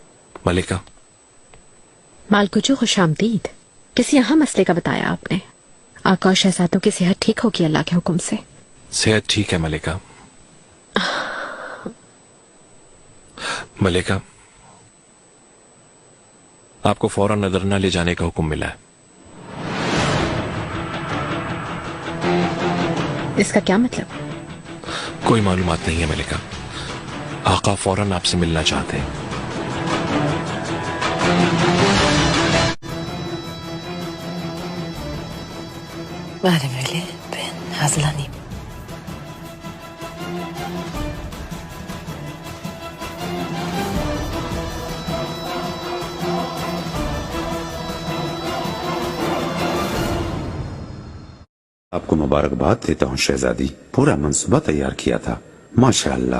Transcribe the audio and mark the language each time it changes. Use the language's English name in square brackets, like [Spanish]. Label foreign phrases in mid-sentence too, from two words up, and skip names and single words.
[Urdu] ملکہ. مالکوچو، خوش آمدید. کسی اہم مسئلے کا بتایا آپ نے؟ آقا اور شہزادوں کی صحت ٹھیک ہوگی اللہ کے حکم سے. صحت ٹھیک ہے ملکہ. ملکہ، آپ کو فوراً نجرنا لے جانے کا حکم ملا ہے. اس کا کیا مطلب? کوئی معلومات نہیں ہے ملکہ۔ آقا فوراً آپ سے ملنا چاہتے ہیں. [Turkish] Madem öyle ben hazırlanayım. [Urdu] آپ کو مبارکباد دیتا ہوں شہزادی، پورا منصوبہ تیار کیا تھا ماشاءاللہ.